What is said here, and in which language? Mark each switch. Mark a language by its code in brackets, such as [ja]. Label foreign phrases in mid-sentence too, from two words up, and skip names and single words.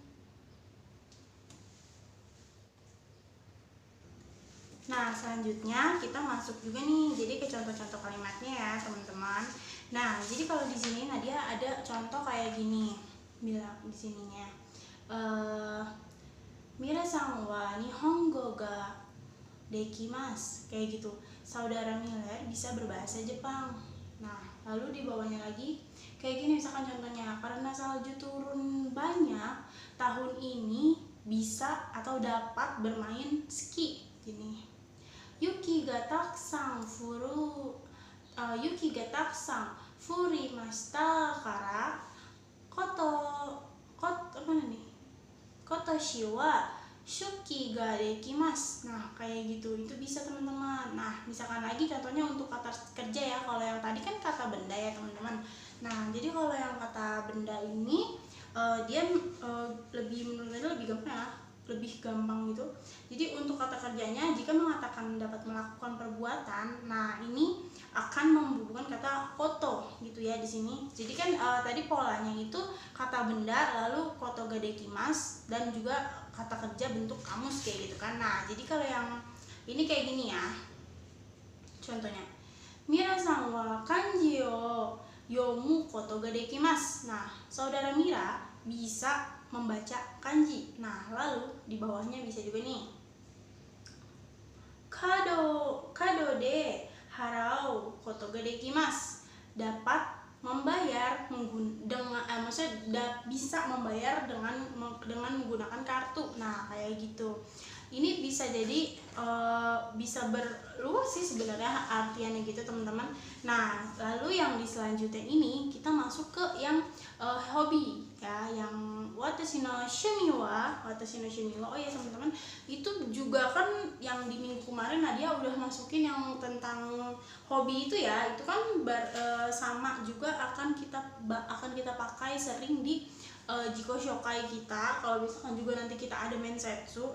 [id] Nah selanjutnya kita masuk juga nih jadi ke contoh-contoh kalimatnya ya teman-teman. Nah jadi kalau di sini Nadia ada contoh kayak gini, bilang di sininya [ja] ミラさんは日本語ができます, [id] kayak gitu. Saudara Miller bisa berbahasa Jepang. Nah lalu di bawahnya lagi kayak gini misalkan contohnya, karena salju turun banyak tahun ini bisa atau dapat bermain ski gini. [ja] 雪がたくさん降りましたから今年はスキーができます. [id] Nah kayak gitu, itu bisa teman-teman. Nah misalkan lagi contohnya untuk kata kerja ya, kalau yang tadi kan kata benda ya teman-teman. Nah jadi kalau yang kata benda ini dia lebih, menurut saya lebih gampang ya, lebih gampang gitu. Jadi untuk kata kerjanya, jika mengatakan dapat melakukan perbuatan, nah ini akan membubuhkan kata koto gitu ya di sini. Jadi kan tadi polanya itu kata benda lalu [ja] ことができます [id] dan juga kata kerja bentuk kamus kayak gitu kan. Nah jadi kalau yang ini kayak gini ya contohnya, [ja] ミラさんは漢字を読むことができます. [id] Nah saudara Mira bisa membaca kanji. Nah lalu di bawahnya bisa juga nih [ja] カードで払うことができます, [id] dapat membayar maksudnya bisa membayar dengan menggunakan kartu. Nah kayak gitu. Ini bisa jadi bisa berluas sih sebenarnya artiannya gitu teman-teman. Nah lalu yang di selanjutnya ini kita masuk ke yang hobi ya, yang [ja] 私の趣味は. [id] Oh ya teman-teman, itu juga kan yang di minggu kemarin Nadia udah masukin yang tentang hobi itu ya. Itu kan sama juga akan kita pakai sering di [ja] 自己紹介 [id] kita, kalau misalkan juga nanti kita ada mensetsu.